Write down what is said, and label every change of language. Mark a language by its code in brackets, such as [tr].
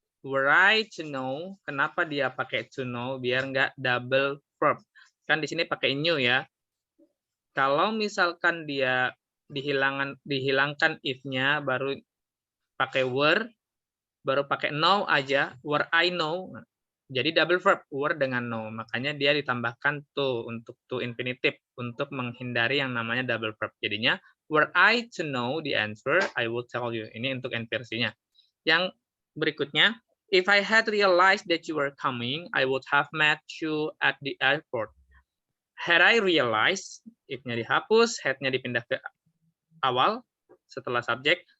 [en] Were I to know, [id] kenapa dia pakai to know biar nggak double verb? Kan di sini pakai new ya. Kalau misalkan dia dihilangkan if-nya, baru pakai were, baru pakai know aja, [en] were I know. [id] Jadi double verb, were dengan know. Makanya dia ditambahkan to untuk to infinitive untuk menghindari yang namanya double verb. Jadinya [en] were I to know the answer, I will tell you. [id] Ini untuk inversinya. Yang berikutnya, [en] if I had realized that you were coming, I would have met you at the airport. Had I realized, [id] if-nya dihapus, had-nya dipindah ke awal setelah subjek.